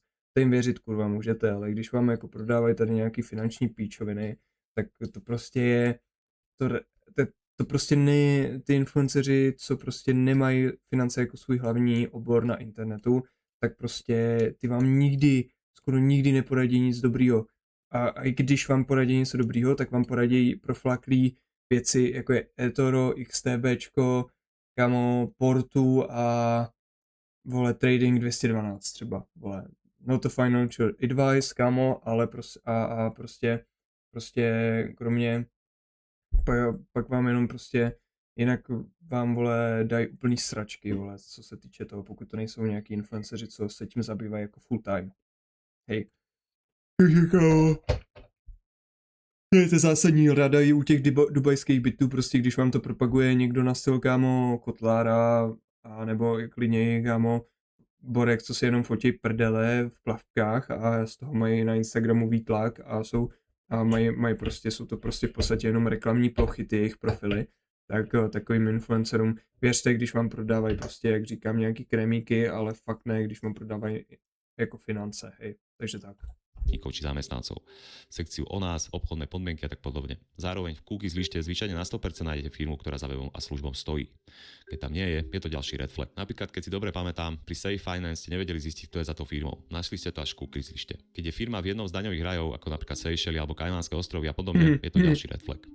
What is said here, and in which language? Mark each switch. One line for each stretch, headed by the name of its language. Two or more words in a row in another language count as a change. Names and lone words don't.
Czech: To jim věřit, kurva, můžete, ale když vám jako prodávají tady nějaký finanční píčoviny, tak to prostě je, to prostě ty influenceři, co prostě nemají finance jako svůj hlavní obor na internetu, tak prostě ty vám skoro nikdy neporadí nic dobrýho. A i když vám poradí něco dobrýho, tak vám poradí proflaklý věci, jako je eToro, XTBčko, kámo, Portu a vole Trading 212 třeba, vole.
English: No to financial advice,
Czech: kámo, ale prostě kromě pak vám jenom prostě jinak vám, vole, dají úplný sračky, vole, co se týče toho, pokud to nejsou nějaký influenceři, co se tím zabývají jako
English: full time.
Czech: Hej. Takže kámo, to je to zásadní rada i u těch dubajských bytů, prostě když vám to propaguje někdo na styl, kámo, Kotlára, a nebo klidně, kámo, Borek, co si jenom fotí prdele v plavkách a z toho mají na Instagramu výtlak a jsou to prostě v podstatě jenom reklamní plochy, ty jejich profily, tak takovým influencerům věřte, když vám prodávají prostě, jak říkám, nějaký krémíky, ale fakt ne, když vám prodávají jako finance, hej, takže tak.
Slovak: pracovníkov či zamestnancov, sekciu o nás, obchodné podmienky a tak podobne. Zároveň v cookies lište zvyčajne na 100% nájdete firmu, ktorá za webom a službom stojí. Keď tam nie je to ďalší
English: red flag.
Slovak: Napríklad, keď si dobre pamätám, pri Safe Finance ste nevedeli zistiť, kto je za tou firmou. Našli ste to až v cookies lište. Keď je firma v jednom z daňových rajov, ako napríklad Seychely alebo Kajmanské ostrovy a podobne, je to ďalší
English: red flag.